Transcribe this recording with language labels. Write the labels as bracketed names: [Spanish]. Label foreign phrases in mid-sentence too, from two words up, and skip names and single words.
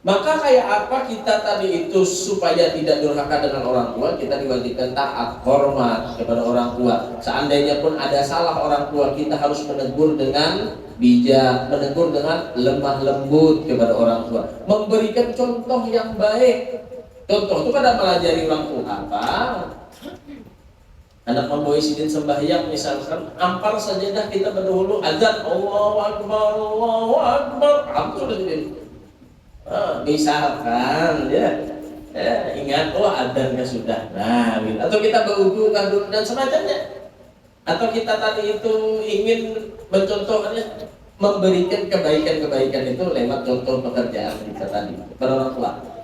[Indonesian] Maka kayak apa kita tadi itu supaya tidak durhaka dengan orang tua, kita diwajibkan taat, hormat kepada orang tua. Seandainya pun ada salah orang tua, kita harus menegur dengan bijak, menegur dengan lemah lembut kepada orang tua, memberikan contoh yang baik. Contoh itu pada melajari orang tua apa? Anak membawa sidin sembahyang misalkan, ampar sajadah kita berdahulu azan [Arabic] الله أكبر، الله أكبر, [Indonesian] alhamdulillah. Misalkan ingat adzannya sudah, nah gitu. Atau kita berwudu kan dan semacamnya, atau kita tadi itu ingin mencontohnya, memberikan kebaikan-kebaikan itu lewat contoh pekerjaan kita tadi kepada orang tua.